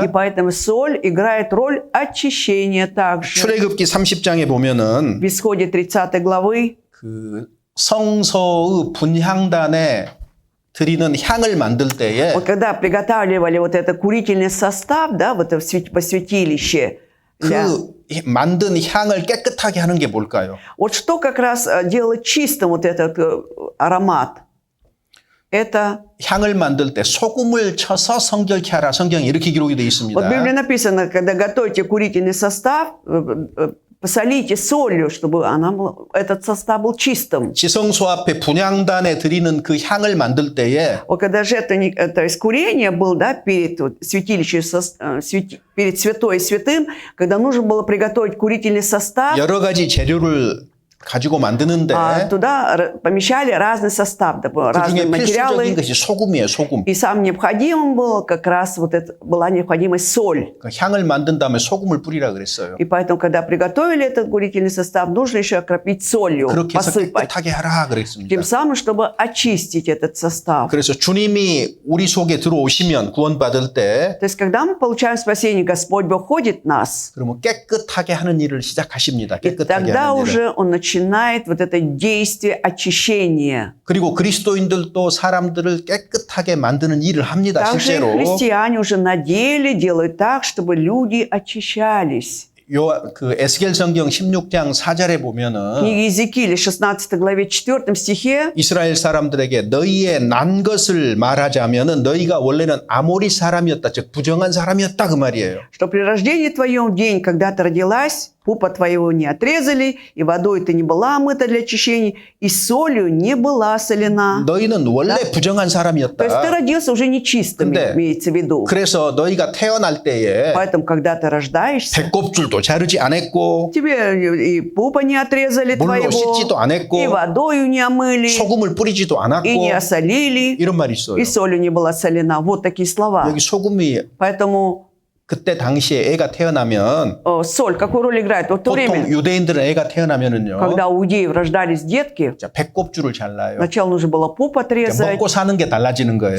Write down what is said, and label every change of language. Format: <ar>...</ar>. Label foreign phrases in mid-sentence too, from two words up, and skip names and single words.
<ru>И поэтому соль играет роль очищения также.</ru> <ko>출애굽기 30장에 보면은</ko> <ru>В исходе 30 главы</ru> <ko>그 성소의 분향단에 드리는 향을 만들 때에</ko> <ru>вот когда приготавливали вот это курительный состав, да, вот это по святилище, для-</ru> <ko>그 만든 향을 깨끗하게 하는 게 뭘까요?</ko> <ru>вот что как раз делает чистым вот этот аромат? Это</ru> <ko>향을 만들 때 소금을 쳐서 성결케 하라. 성경에 이렇게 기록이 되어 있습니다.</ko> <ru>вот в Библии написано, когда готовите курительный состав, посолите солью, чтобы этот состав был чистым.</ru> <ko>지성소 앞에 분향단에 드리는 그 향을 만들 때에</ko> <ru>Вот когда жертвенник, то есть курение был, да, перед святилищем, перед святой и святым, когда нужно было приготовить курительный состав,</ru> <ko>여러 가지 재료를 가지고 만드는데</ko> <ru>туда помещали разный состав, да,</ru> <ko>그</ko> <ru>разные</ru> <ko>중에 필수적인</ko> <ru>материалы.</ru> <ko>것이 소금이에요. 소금.</ko> <ru>И самым необходимым было как раз вот это, была необходимость соль.</ru> <ko>그 향을 만든 다음에 소금을 뿌리라 그랬어요.</ko> <ru>И поэтому, когда приготовили этот курительный состав, нужно еще окропить солью,</ru> <ko>그렇게 해서</ko> <ru>посыпать.</ru> <ko>깨끗하게 하라 그랬습니다.</ko> <ru>Тем самым, чтобы очистить этот состав.</ru> <ko>그래서 주님이 우리 속에 들어오시면 구원받을 때</ko> <ru>То есть, когда мы получаем спасение, Господь Бог ходит в нас,</ru> <ko>그러면 깨끗하게 하는 일을 시작하십니다.</ko> <ru>и</ru> <ko>깨끗하게</ko> <ru>тогда</ru> <ko>하는 일을.</ko> <ru>уже Он начинает вот это действие очищения.</ru> <ko>그리고 그리스도인들도 사람들을 깨끗하게 만드는 일을 합니다.</ko> <ru>Также и</ru> <ko>실제로.</ko> <ru>христиане уже на деле делают так, чтобы люди очищались.</ru> <ko>그 에스겔 성경 16장 4절에 보면은</ko> <ru>В книге Иезекииля, 16 главе 4 стихе,</ru> <ko>이스라엘 사람들에게 너희의 난 것을 말하자면은 너희가 원래는 아모리 사람이었다. 즉 부정한 사람이었다 그 말이에요.</ko> <ru>что при рождении твоем в день, когда ты родилась, пупа твоего не отрезали, и водой ты не была омыта для очищения, и солью не была солена.</ru> <ko>너희는 원래 부정한</ko> <ru>То есть ты</ru> <ko>사람이었다.</ko> <ru>родился уже нечистым,</ru> <ko>근데</ko> <ru>имеется в виду.</ru> <ko>그래서 너희가 태어날 때에</ko> <ru>Поэтому, когда ты рождаешься,</ru> <ko>배꼽줄도 자르지 않았고</ko> <ru>тебе и пупа не отрезали</ru> <ko>물로</ko> <ru>твоего,</ru> <ko>씻지도</ko> <ru>и</ru> <ko>않았고</ko> <ru>водою не омыли,</ru> <ko>소금을 뿌리지도</ko> <ru>и не</ru> <ko>않았고</ko> <ru>осолили,</ru> <ko>이런 말이 있어요.</ko> <ru>и солью не была солена. Вот такие слова.</ru> <ko>여기 소금이</ko> <ru>Поэтому</ru> <ko>그때 당시에 애가 태어나면</ko> <ru>соль какую роль играет? Вот в то</ru> <ko>보통</ko> <ru>время,</ru> <ko>유대인들은 애가 태어나면은요.</ko> <ru>когда у иудеев рождались детки,</ru> <ko>자, 배꼽줄을 잘라요.</ko> <ru>сначала нужно было пуп</ru> <ko>자,</ko> <ru>отрезать.</ru> <ko>먹고 사는 게 달라지는 거예요.</ko>